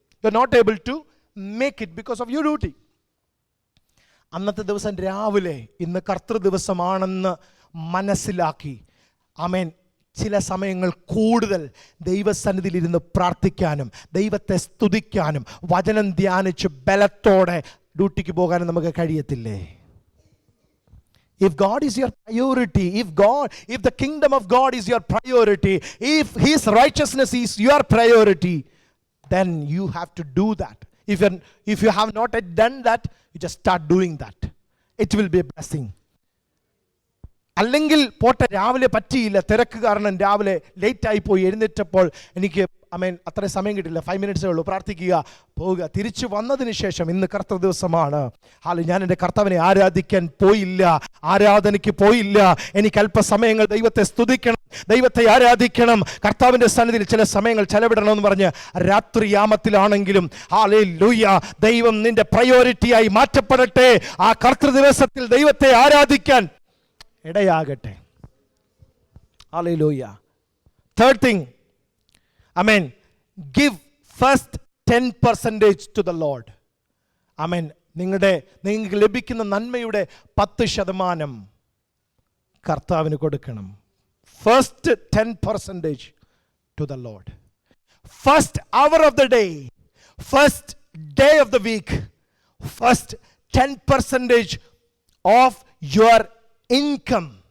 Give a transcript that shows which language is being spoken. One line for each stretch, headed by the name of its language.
English: You are not able to make it because of your duty.
Malayalam: അന്നത്തെ ദിവസം രാവിലെ ഇന്ന് കർത്തൃ ദിവസമാണെന്ന് മനസ്സിലാക്കി, ആമേൻ, ചില സമയങ്ങൾ കൂടുതൽ ദൈവസന്നിധിയിൽ ഇരുന്ന് പ്രാർത്ഥിക്കാനും ദൈവത്തെ സ്തുതിക്കാനും വചനം ധ്യാനിച്ച് ബലത്തോടെ ഡ്യൂട്ടിക്ക് പോകാനും നമുക്ക് കഴിയത്തില്ലേ?
English: If God is your priority, if the kingdom of God is your priority, if His righteousness is your priority, then you have to do that. If you have not yet done that, you just start doing that. It will be a blessing.
Malayalam: അല്ലെങ്കിൽ പോട്ടെ, രാവിലെ പറ്റിയില്ല, തിരക്ക് കാരണം രാവിലെ ലേറ്റായി പോയി, എഴുന്നേറ്റപ്പോൾ എനിക്ക് അത്രയും സമയം കിട്ടില്ല, 5 മിനിറ്റ്സേ ഉള്ളൂ, പ്രാർത്ഥിക്കുക, പോവുക. തിരിച്ചു വന്നതിന് ശേഷം ഇന്ന് കർത്തൃ ദിവസമാണ്, ഞാൻ എൻ്റെ കർത്താവിനെ ആരാധിക്കാൻ പോയില്ല, ആരാധനയ്ക്ക് പോയില്ല, എനിക്ക് അല്പസമയങ്ങൾ ദൈവത്തെ സ്തുതിക്കണം, ദൈവത്തെ ആരാധിക്കണം, കർത്താവിൻ്റെ സന്നിധിയിൽ ചില സമയങ്ങൾ ചെലവിടണമെന്ന് പറഞ്ഞ് രാത്രിയാമത്തിലാണെങ്കിലും ഹല്ലേലൂയ, ദൈവം നിന്റെ പ്രയോറിറ്റിയായി മാറ്റപ്പെടട്ടെ. ആ കർത്തൃ ദിവസത്തിൽ ദൈവത്തെ ആരാധിക്കാൻ ഇടയാകട്ടെ. Hallelujah.
English: Third thing, Amen, give first 10% to the Lord. Amen.
Malayalam: നിങ്ങൾക്ക് ലഭിക്കുന്ന നന്മയുടെ 10% കർത്താവിന് കൊടുക്കണം.
English: First 10% to the Lord. First hour of the day, first day of the week, first 10% of your income.